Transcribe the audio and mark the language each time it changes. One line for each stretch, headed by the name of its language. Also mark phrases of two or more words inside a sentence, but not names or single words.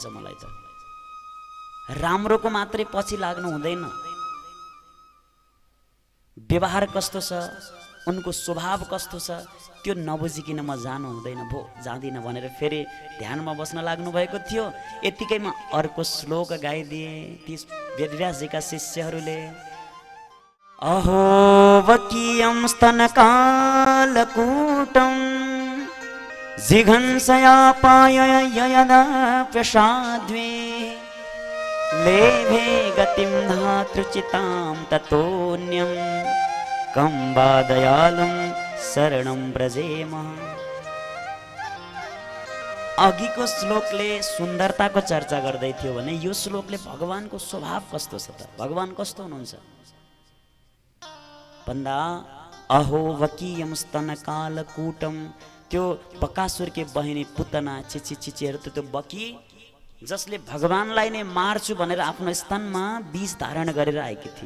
Nepali: मलाई त राम्रोको मात्रै पछि लाग्नु हुँदैन, व्यवहार कस्तो छ, उनको स्वभाव कस्तो छ त्यो नबुझिकन म जानु हुँदैन, भो जाँदिनँ भनेर फेरि ध्यानमा बस्न लाग्नु भएको थियो। यतिकैमा अर्को श्लोक गाइदिए ती वेदव्यासजीका शिष्यहरूले,
Sanskrit: अहो वकीयं स्तनकालकूटं जिघंसयापाय ययदाप्यसाध्वे, लेभे गतिं धातृचितां ततोऽन्यं कं वा दयालुं शरणं व्रजेम।
Nepali: अघिको श्लोकले सुन्दरताको चर्चा गर्दै थियो भने यो श्लोकले भगवानको स्वभाव कस्तो छ त, भगवान कस्तो हुनुहुन्छ भन्दा,
Sanskrit: अहो वकीयम स्तनकालकूटम,
Nepali: त्यो बकासुरकी बहिनी पुतना चिची चिचीहरू त्यो बकी जसले भगवानलाई नै मार्छु भनेर आफ्नो स्तनमा बीज धारण गरेर आएकी थिए।